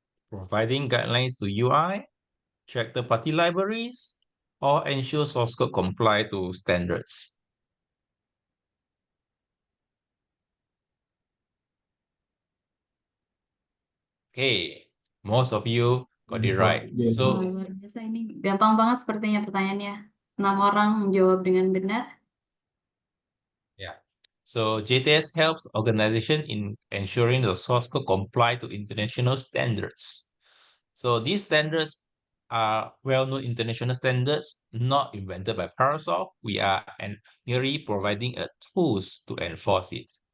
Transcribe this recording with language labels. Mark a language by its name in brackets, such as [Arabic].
[English] Providing guidelines to UI, check the party libraries, or ensure source code comply to standards? Okay, most of you got it right. [Indonesian] Wah, [English] So [Indonesian] luar biasa ini. Gampang banget sepertinya pertanyaannya. 6 orang menjawab dengan benar. [English] yeah, so JTS helps organization in ensuring the source code comply to international standards. So these standards are well-known international standards, not invented by Parasoft. We are merely providing a tools to enforce it.